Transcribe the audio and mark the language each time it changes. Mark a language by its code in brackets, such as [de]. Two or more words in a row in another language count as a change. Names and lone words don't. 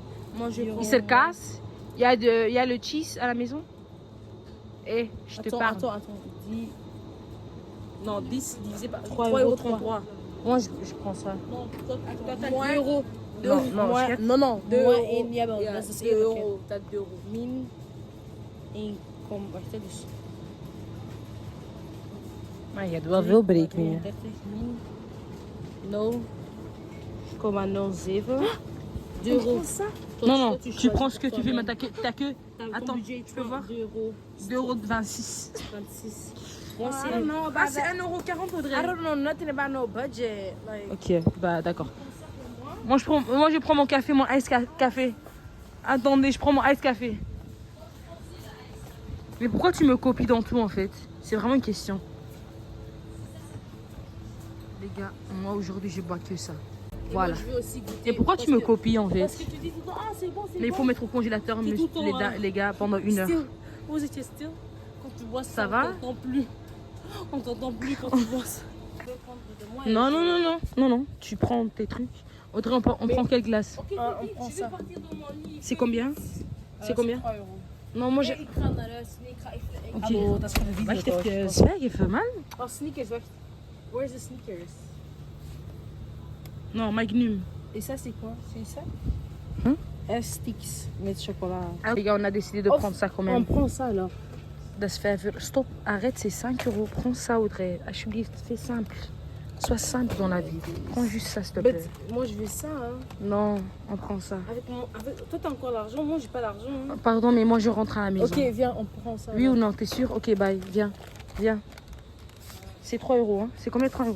[fr] Moi, je prends. Il se casse. Il y a le cheese à la maison. Et je te parle. Attends. 10. Non, 10 divisé par 3,33 €. Moi, je prends ça. Non, toi, t'as Moins. 2 euros. Non, schat. Non. 2 Moi euros. [nl] en jij bent. Ja, Dat is 2 eerlijk. euro. [fr] T'as 2 euros. [nl] Min 1, wacht dus. Maar je hebt wel veel berekeningen. 30 min 0,07. [fr] 2 euros. Non, tu prends ce que tu veux, mais t'as que. Attends, budget, tu peux voir 2 euros. 2,26 €. 26. Moi, c'est. [en] I don't know [fr] Ah, [en] about [fr] c'est [en] that. [fr] 1,40 €, [en] I [fr] Audrey. [en] don't know nothing about no budget. Like, [fr] Ok, bah d'accord. Moi, je prends mon café, mon ice café. Attendez, je prends mon ice café. Mais pourquoi tu me copies dans tout en fait? C'est vraiment une question. Les gars, moi aujourd'hui je bois que ça. Voilà. Moi, je veux aussi goûter. Et pourquoi tu me copies en fait? Parce que tu dis tout le temps, ah, c'est bon, c'est bon. Mais il faut mettre au congélateur, C'est tout le temps, hein. les gars, pendant 1 heure. Still. Vous étiez still. Quand tu bois ça, Ça va? on t'entend plus. On t'entend plus quand tu bois ça. Non, tu prends tes trucs. Audrey, on prend quelle glace? Ok, on je prend vais ça. partir dans mon lit. C'est combien? C'est combien? 3 €. Non, moi j'ai. [nl] Ik ga naar huis. Nee, ik ga even. Ok. Hallo, dat is gewoon een video. Wacht toch? even, zwijg even man. Oh, sneakers, wacht. [en] Where's the sneakers? [fr] Non, Magnum. Et ça, c'est quoi? C'est ça? [nl] Sticks met chocola. [fr] Ah, les gars, on a décidé de prendre ça quand On même. prend ça alors. [nl] Dat is 5 €. Stop, [fr] arrête, c'est 5 €. Prends ça, Audrey. Alsjeblieft, fais simple. Sois simple dans la vie. Prends juste ça, s'il te plaît. Moi, je veux ça. Hein. Non, on prend ça. Toi, t'as encore l'argent. Moi, j'ai pas l'argent. Hein. Pardon, mais moi, je rentre à la maison. Ok, viens, on prend ça. Oui alors. ou non, t'es sûr? Ok, bye, viens. C'est 3 €. Hein. C'est combien 3 €?